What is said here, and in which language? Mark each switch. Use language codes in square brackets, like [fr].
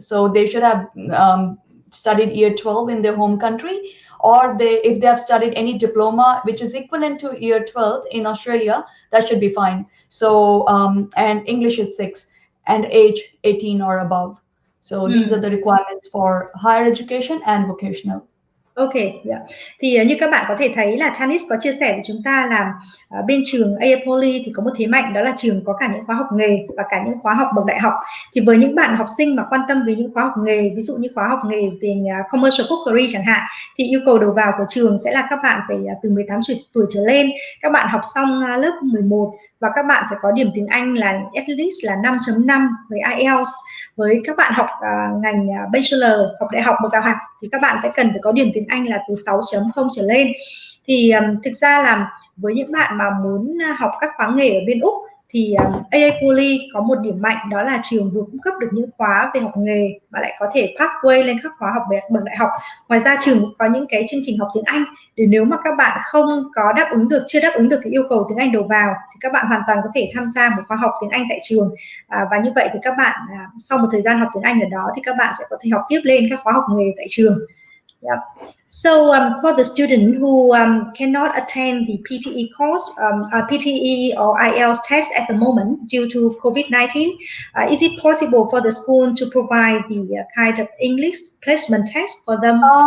[en] So they should have studied year 12 in their home country, or if they have studied any diploma which is equivalent to year 12 in Australia, that should be fine. So and English is 6 and age 18 or above. So these are the requirements for higher education and vocational. Ok, yeah. [vi] Thì như các bạn có thể thấy là Tanishq có chia sẻ với chúng ta là bên trường Aapoly thì có một thế mạnh, đó là trường có cả những khóa học nghề và cả những khóa học bậc đại học. Thì với những bạn học sinh mà quan tâm về những khóa học nghề, ví dụ như khóa học nghề về Commercial Cookery chẳng hạn, thì yêu cầu đầu vào của trường sẽ là các bạn phải từ 18 tuổi trở lên, các bạn học xong lớp 11 và các bạn phải có điểm tiếng Anh là at least là 5.5 với IELTS. Với các bạn học ngành Bachelor, học đại học bậc đại học thì các bạn sẽ cần phải có điểm tiếng Anh là từ 6.0 trở lên. Thì thực ra là với những bạn mà muốn học các khóa nghề ở bên Úc thì Aapoly có một điểm mạnh, đó là trường vừa cung cấp được những khóa về học nghề mà lại có thể pathway lên các khóa học bậc đại học. Ngoài ra trường cũng có những cái chương trình học tiếng Anh để nếu mà các bạn không có chưa đáp ứng được cái yêu cầu tiếng Anh đầu vào thì các bạn hoàn toàn có thể tham gia một khóa học tiếng Anh tại trường. Và như vậy thì các bạn sau một thời gian học tiếng Anh ở đó thì các bạn sẽ có thể học tiếp lên các khóa học nghề tại trường. Yeah. [en] So for the student who cannot attend the PTE course, PTE or IELTS test at the moment due to COVID-19, is it possible for the school to provide the kind of English placement test for them?